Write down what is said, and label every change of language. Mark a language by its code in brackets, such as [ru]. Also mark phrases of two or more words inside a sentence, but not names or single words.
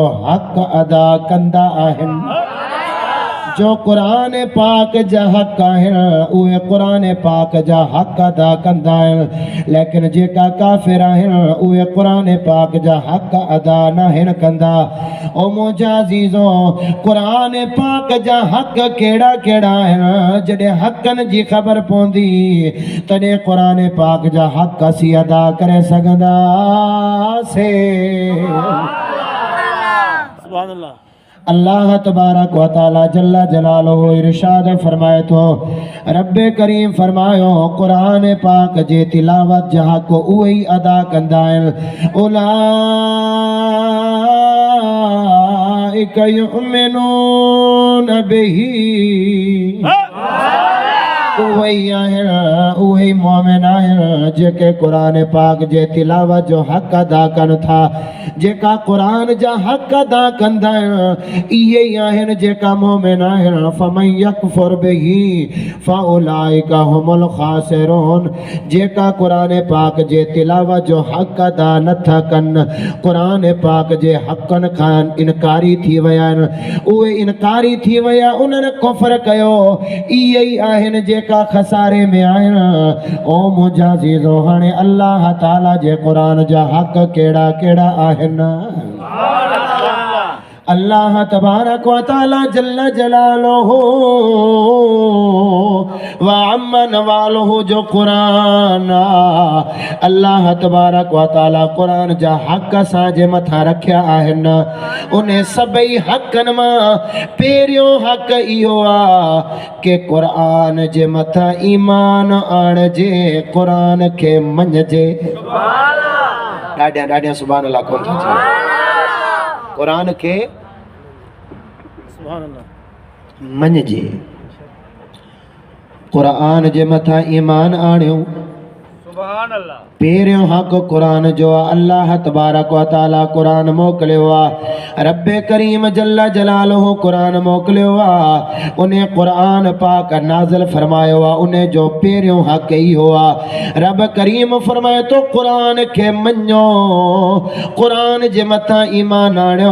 [sd] हक़ अदा कंदा आहिनि जो कुरान पाक जा हक़ आहिनि उहे कुरान पाक जा हक़ अदा कंदा आहिनि लेकिन जेका काफ़िर आहिनि उहे कुरान पाक जा हक़ अदा नाहिनि कंदा ओ मुंहिंजा अज़ीज़ो कुरान पाक जा हक़ कहिड़ा कहिड़ा आहिनि जॾहिं हक़नि जी ख़बर पवंदी तॾहिं कुरान पाक जा हक़ असीं अदा करे सघंदासीं [ar] سبحان الله الله تبارك وتعالى جل جلاله [sd] इरशाद फरमाए थो रब करीम फरमायो कुरान पाक जे तिलावत जा हक़ उहे ई अदा कंदा आहिनि उलाइका [ar] يؤمنون به [sd] उहे ई आहिनि उहे मोमिन आहिनि जेके क़ुरान पाक जे तिलावत जो हक़ अदा कनि था, जेका क़ुरान जा हक़ अदा कंदा आहिनि इहे ई आहिनि जेका मोमिन आहिनि। [ar] فمن يكفر به فأولئك هم الخاسرون. [sd] जेका क़ुरान पाक जे तिलावत जो हक़ अदा नथा कनि, क़ुरान पाक जे हक़नि खां इनकारी थी विया आहिनि, उहे इनकारी थी विया, उन्हनि कुफ़र कयो, इहे ई आहिनि जेका खसारे में आहिनि। ओ मुंहिंजा अज़ीज़ो, हाणे अल्लाह ताला जे क़ुरान जा हक़ कहिड़ा कहिड़ा आहिनि? [ar] الله تبارك وتعالى جل جلاله وعم نواله [sd] जो क़ुरान [ar] الله تبارك وتعالى [sd] क़ुरान जा हक़ असांजे मथां रखिया आहिनि। उन सभई हक़नि मां पहिरियों हक़ इहो आहे कि क़ुरान जे मथां ईमान आणिजे, क़ुरान खे मञिजे। ॾाढियां ॾाढियां [ar] سبحان الله [sd] कोन था चवनि। क़ुरान खे मञिजे, क़ुरान जे मथां ईमान आणियो। पहिरियों हक़ क़ुरान जो आहे। [ar] الله تبارك وتعالى [sd] क़ुरान मोकिलियो आहे, रब करीम [ar] جل جلاله [sd] क़ुरान मोकिलियो आहे, उन क़ुरान पाक नाज़िल फरमायो आहे। उन जो पहिरियों हक़ इहो आहे, रब करीम फरमाए तो क़ुरान खे मञो, क़ुरान जे मथां ईमान आणियो।